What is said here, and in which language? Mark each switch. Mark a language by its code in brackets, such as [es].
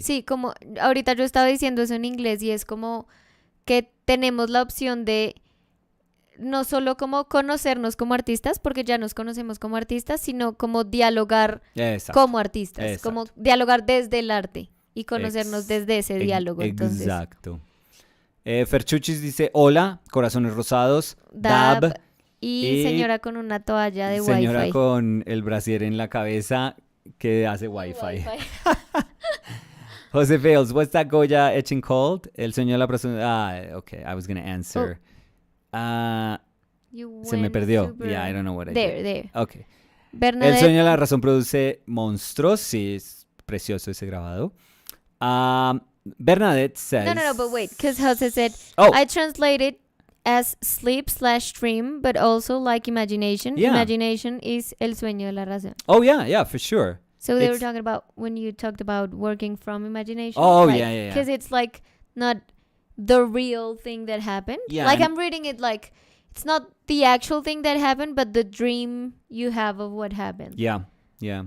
[es] Sí, como ahorita yo estaba diciendo eso en inglés y es como que tenemos la opción de no solo como conocernos como artistas, porque ya nos conocemos como artistas, sino como dialogar como artistas, como dialogar desde el arte y conocernos desde ese diálogo. Entonces. Exacto. Ferchuchis dice, hola, corazones rosados, Dab y señora con una toalla de señora Wi-Fi. con el brasier en la cabeza que hace Wi-Fi. [en] Jose Fails, what's that Goya etching called? [es] El sueño de la persona. [en] Okay, I was going to answer. [es] Se me perdió. [en] Yeah, I don't know what I did. There. Okay. Bernadette. [es] El sueño de la razón produce monstruos. Sí, es precioso ese grabado. [en] Bernadette says... No, but wait, because Jose said, I translated as sleep/dream, but also like imagination. Yeah. Imagination is [es] el sueño de la razón. [en] Oh, yeah, for sure. So they were talking about when you talked about working from imagination. Oh, like, yeah. Because it's like not the real thing that happened. Yeah, like I'm reading it like it's not the actual thing that happened, but the dream you have of what happened. Yeah.